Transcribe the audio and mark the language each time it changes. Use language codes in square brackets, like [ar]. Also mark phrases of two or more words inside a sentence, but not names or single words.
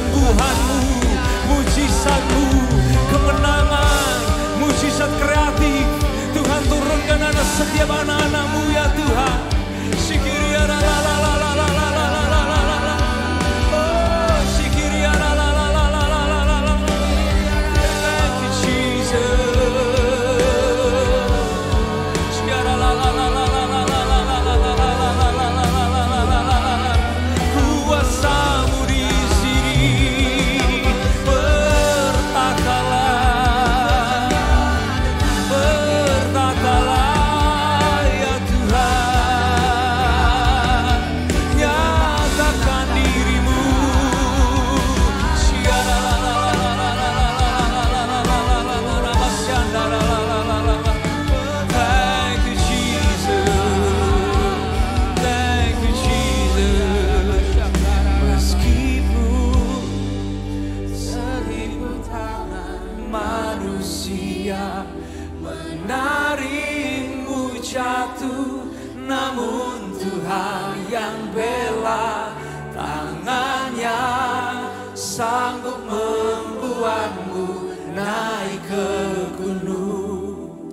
[id] Tuhanmu, mujizatmu, kemenangan, mujizat kreatif. Tuhan turunkan atas setiap anak-anakmu ya Tuhan. Sikiria la la la la la la la la la la la. Oh, sikiria la la la la la la la la. [en] Thank you Jesus. Sikiria la la la la la la la la la la la la. [id] Kuasamu di sini, bertatalah ya Tuhan, nyatakan dirimu. [en] Thank you Jesus, thank you Jesus. [id] Meskipun seribu tangan manusia menarikmu jatuh, namun Tuhan yang bela, tangannya sanggup membuatmu naik ke gunung.